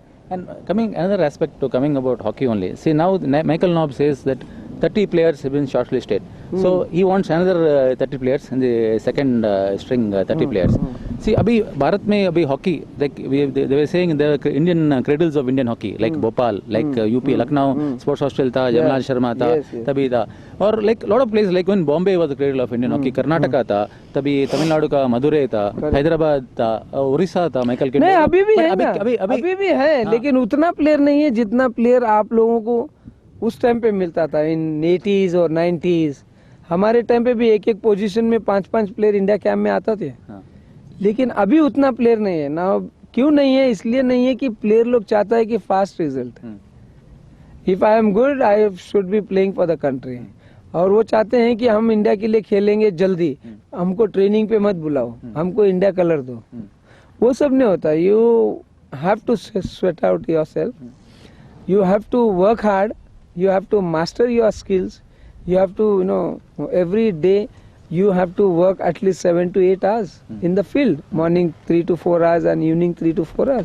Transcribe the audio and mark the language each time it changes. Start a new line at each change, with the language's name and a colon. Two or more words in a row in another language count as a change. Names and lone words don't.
English: And another aspect to coming about hockey only. See, now Michael Knob says that 30 players have been shortlisted. So he wants another 30 players in the second string 30 players. See,
Hindi: भारत में हॉकी,
English: like they were saying the Indian cradles of Indian hockey, like Bhopal, like UP,
Hindi: लखनऊ, स्पोर्ट्स हॉस्टल था, जमालल शर्मा था, तभी था.
English: Or like a lot of places, like when Bombay was the cradle of Indian hockey,
Hindi: कर्नाटक था, तभी तमिलनाडु का मदुरै था, हैदराबाद था, ओडिशा था,
English: Michael Kidd.
Hindi: नहीं अभी भी है ना, अभी भी है, लेकिन उतना प्लेयर नहीं है जितना प्लेयर आप लोगों को उस टाइम पे मिलता था इन 80s और 90s. हमारे टाइम पे भी एक पोजीशन में 5-5 प्लेयर इंडिया कैंप में आते थे, लेकिन अभी उतना प्लेयर नहीं है ना. क्यों नहीं है? इसलिए नहीं है कि प्लेयर लोग चाहता है कि
English: fast result. If I am good I should be playing for the country,
Hindi: और वो चाहते हैं कि हम इंडिया के लिए खेलेंगे जल्दी, हमको ट्रेनिंग पे मत बुलाओ, हमको इंडिया कलर दो. वो सब नहीं होता.
English: You have to sweat out yourself, you have to work hard, you have to master your skills, you have to every day you have to work at least 7 to 8 hours in the field, morning 3 to 4 hours and evening 3 to 4 hours.